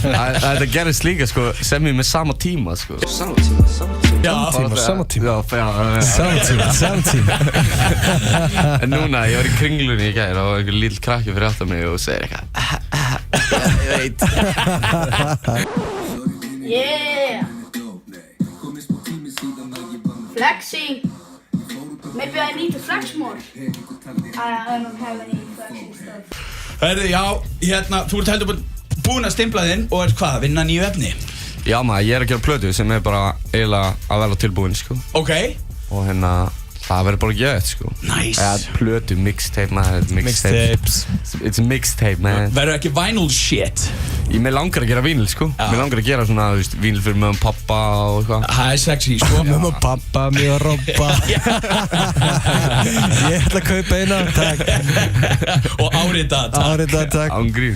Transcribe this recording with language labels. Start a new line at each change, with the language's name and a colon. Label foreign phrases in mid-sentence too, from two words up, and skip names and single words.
Icelandic: Þetta gerist líka, sko, sem ég með sama tíma, sko. Sama tíma. Sama tíma. Sama tíma. En núna, ég var í Kringlunni í gær og einhver lítill krakki fyrir aftan mig og segir eitthvað, ég veit.
English: Yeah! Flexing! Maybe I need to flex more. I don't have any flexing stuff.
Icelandic: Herðu, já, hérna, þú ert heldur búinn að stimpla þinn og ert hvað, að vinna nýju efni? Já maður, ég er að gera plötu sem er bara eiginlega að vera tilbúin, sko. Ok. Og hérna, það verður bara gett, sko. Nice. Eða plötu, mixtape, maður, Mixtapes.
English: It's a mixtape, man.
Icelandic: Verður ekki
English: vinyl shit?
Icelandic: Mér langar að gera vínyl, sko. Mér langar að gera svona, þú veist, vínyl fyrir mömmu og pappa og eitthvað. Það er sexy, sko. Mömmu og pappa, mig og Robba. Ég ætla að kaupa eina, takk. Og árita, takk. Árita, takk. Án gríns.